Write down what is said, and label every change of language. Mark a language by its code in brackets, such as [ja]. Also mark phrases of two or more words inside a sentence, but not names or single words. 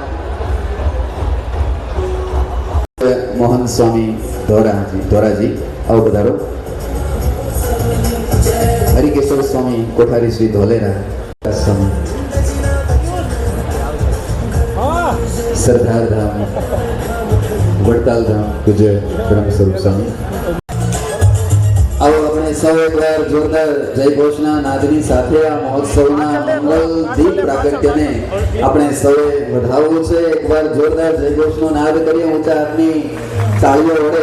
[hi] मोहन स्वामी धोराजी आओ पधारो. हरिकेशव स्वामी कोठारी श्री धोलेरा स्वामी, [gu] સરદાર ધામ વડતાલ ધામ પૂજ્ય બ્રહ્મ સ્વરૂપ સ્વામી. આવો આપણે સૌ એકવાર જોરદાર જય ઘોષના નાદની સાથે આ મહોત્સવના મંગલ દીપ પ્રાગટ્યને આપણે સૌએ વધાવવું છે. એકવાર જોરદાર જય ઘોષનો નાદ કરીએ ઊંચા હાથની તાળીઓ વડે.